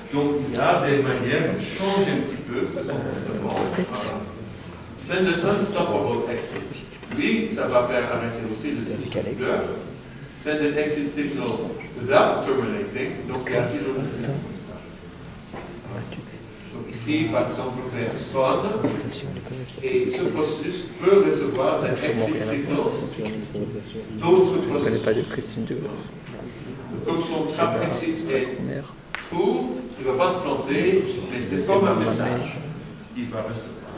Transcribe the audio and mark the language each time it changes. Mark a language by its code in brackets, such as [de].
[fr] Donc il y a des manières de changer un petit peu ce comportement. C'est le non-stoppable exit. Lui, ça va faire arrêter aussi le superviseur. [en] Send an exit signal without terminating. [fr] Donc il y a toujours une façon. Donc ici, par exemple, on fait spawn, et ce processus peut recevoir des exit signals d'autres processus. Comme son trap exit est true, il ne va pas se planter, mais c'est comme un message qu'il va recevoir.